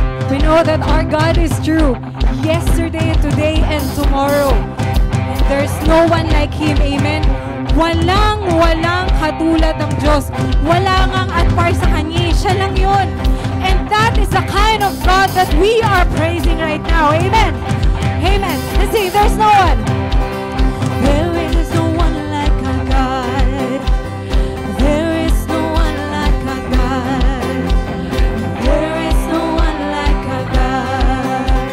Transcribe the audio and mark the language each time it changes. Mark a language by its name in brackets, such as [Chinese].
[English] We know that our God is true, yesterday, today, and tomorrow. And there's no one like Him, amen? [Filipino] Walang katulad ng Diyos. Wala ngang atpar sa Kanya, Siya lang yun. [English] And that is the kind of God that we are praising right now, amen? Amen. Let's sing, there's no one. There is no one like our God. There is no one like our God. There is no one like our God.